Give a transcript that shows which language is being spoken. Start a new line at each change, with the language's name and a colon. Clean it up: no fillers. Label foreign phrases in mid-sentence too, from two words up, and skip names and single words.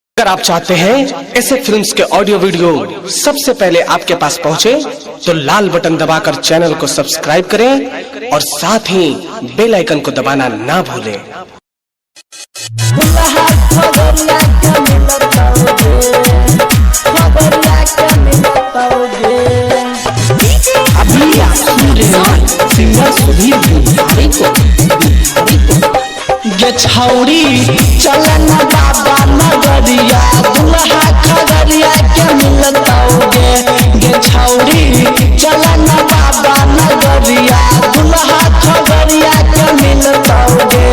Hindi: अगर आप चाहते हैं ऐसे फिल्म्स के
English: audio video
Hindi: सबसे पहले आपके पास पहुंचे, तो लाल बटन दबाकर चैनल को सब्सक्राइब करें और साथ ही
English: bell icon
Hindi: को दबाना ना भूलें। अभी आप सुन रहे हैं सिंगर सुधीर बिहारी को।
Angika: गे छौड़ी चलन बाबा नगरिया दुल्हा खगरिया के मिलतौगे। गे छौड़ी चलन बाबा नगरिया दुल्हा खगरिया के मिलतौगे।